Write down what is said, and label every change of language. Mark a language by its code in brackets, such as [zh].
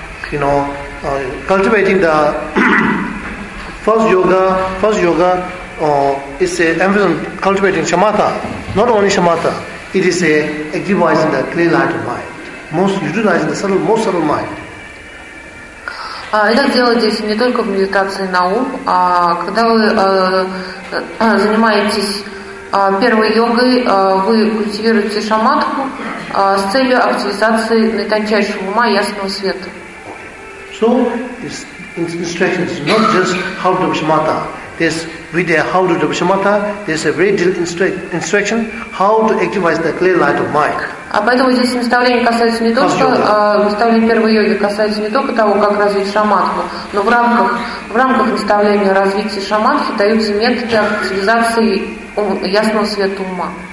[en] You know, cultivating the First yoga, is an emphasis on cultivating shamatha. Not only shamatha, it is a exercise in the clear light of mind. Most utilizing the subtle, most subtle mind. [ru] Итак, дело здесь не только в медитации на ум, а когда вы занимаетесь первой йогой, вы культивируете шаматху с целью активизации наитончайшего ума ясного света. [en] So, instructions, not just how to develop shamatha. There's with the how to develop shamatha, there's a very detailed instruction how to activate the clear light of mind. [ru] А поэтому здесь наставление касается не то, что наставление первой йоги касается не только того, как развить шаматху, но в рамках наставления развития шаматхи даются методы активизации ясного света ума.